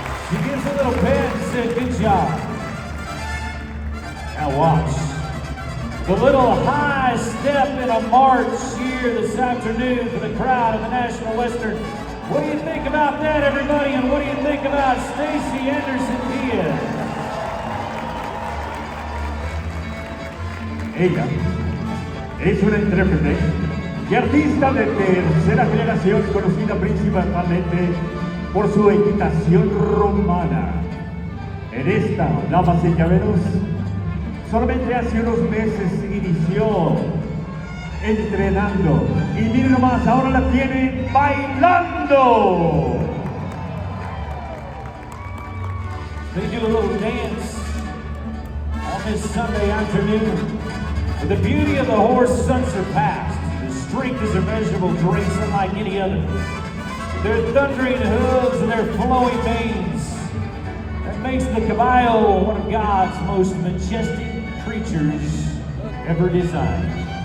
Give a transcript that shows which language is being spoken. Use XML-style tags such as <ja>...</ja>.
<en>She gives a little pet and said, good job. Now watch. The little high step in a march here this afternoon for the crowd of the National Western. What do you think about that, everybody? And what do you think about Stacy Anderson Diaz?</en> <es>Ella es una intérprete y artista de tercera generación, conocida principalmente por su equitación romana. En esta, damas y caballeros, solamente hace unos meses inició entrenando y miren nomás, ahora la tiene bailando.</es> <en>They do a little dance on this Sunday afternoon. With the beauty of the horse is unsurpassed. His strength is immeasurable, grace unlike any other. Their thundering hooves and their flowing manes, that makes the caballo one of God's most majestic creatures ever designed.</en>